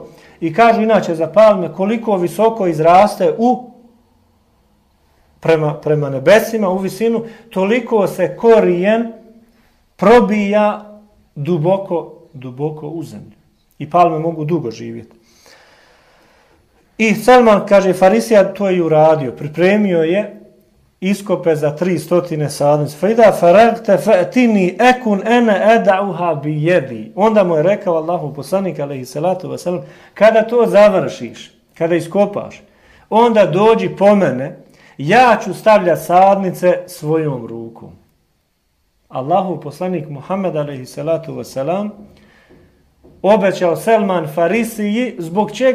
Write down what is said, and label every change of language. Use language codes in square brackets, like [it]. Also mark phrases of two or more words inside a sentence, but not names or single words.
[bs] I kažu inače za palme koliko visoko izraste prema nebesima, u visinu, toliko se korijen probija duboko u zemlju. I palme mogu dugo živjeti. I Selman, kaže Farisija, to je uradio. Pripremio je iskope za 300 sadnice. [ar] فإذا فرغت فأتني أكون أنا أضعها بيدي. [bs] Onda mu je rekao Allahu poslanik [ar] عليه الصلاة والسلام: [bs] kada to završiš, kada iskopaš, onda dođi po mene, ja ću stavljati sadnice svojom rukom. Allahu poslanik Muhammed [ar] عليه الصلاة والسلام [bs] obećao Selman Farisiji, zbog čega?